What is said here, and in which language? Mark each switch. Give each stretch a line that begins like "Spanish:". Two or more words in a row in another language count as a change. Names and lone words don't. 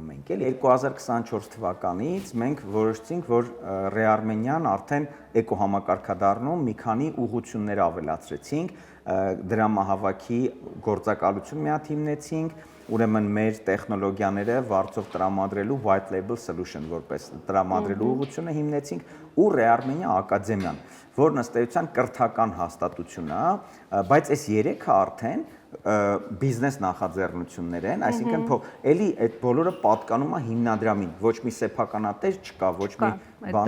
Armenian: մենք, էլի 2024 թվականից մենք որոշեցինք, որ Ռեարմենիան արդեն էկոհամակարգադառնում մի քանի ուղղություններ ավելացրեցինք, դրամահավաքի գործակալություն մի հատ հիմնեցինք, ուրեմն մեր տեխնոլոգիաները վարձով տրամադրելու
English: white label solution
Armenian: որպես տրամադրելու ուղղությունը հիմնեցինք ու Ռեարմենիա ակադեմիան, որն ըստ էության կրթական հաստատություն է, բայց այս երեքը արդեն բիզնես նախաձեռնություններ են, այսինքն էլի այդ բոլորը պատկանում է հիմնադրամին, ոչ մի սեփականատեր չկա, ոչ մի բան